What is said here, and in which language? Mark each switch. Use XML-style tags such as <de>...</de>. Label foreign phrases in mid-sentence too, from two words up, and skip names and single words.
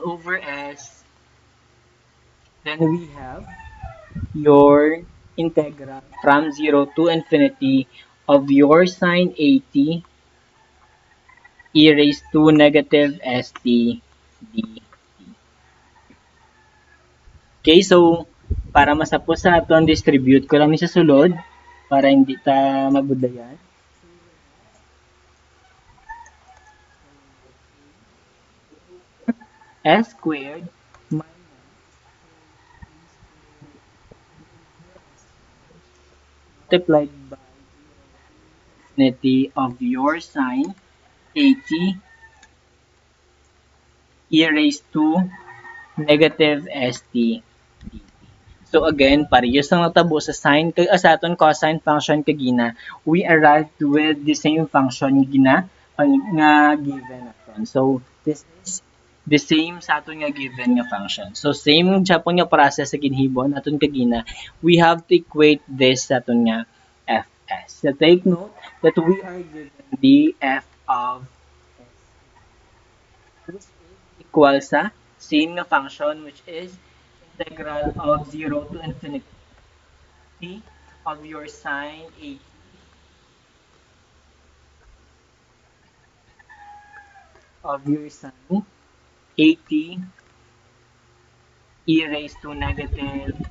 <en>over s, then we have your integral from 0 to infinity of your sine 80 e raised to negative st d.</en> <hil>Okay, so para masapos sa aton, distribute ko lang ni sa sulod para hindi ta mabudayan.</hil> <en>S squared multiplied by infinity of your sine 80 e raised to negative st. So again,</en> <hil>parehas lang natabo sa sine kay sa aton cosine function kagina,</hil> <en>we arrived with the same function</en> <hil>gina nga given naton.</hil> <en>So this is the same</en> <hil>sa aton nga given nga</hil> <en>function.</en> <hil>So same japon nga process sa ginhibon aton kagina,</hil> <en>we have to equate this</en> <hil>sa aton nga</hil> <en>fs. So take note that we are given the f of which is equal sa same nga function which is integral of 0 to infinity of your sine 80 of your sine 80 e raised to negative</en>